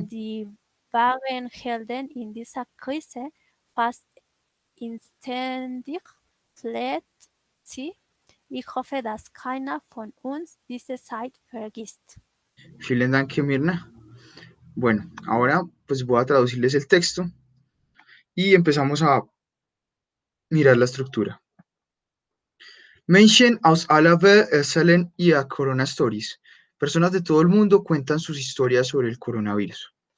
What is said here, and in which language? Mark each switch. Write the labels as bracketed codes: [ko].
[de] die wahren Helden in dieser Krise, fast inständig, fleht sie. Ich hoffe, dass keiner von uns diese Zeit vergisst. Vielen Dank, Mirna. [es] Bueno, ahora pues voy a traducirles el texto y empezamos a mirar la estructura. [de] Menschen aus aller Welt erzählen ihre Corona Stories. [es] Personas de todo el mundo cuentan sus historias sobre el coronavirus.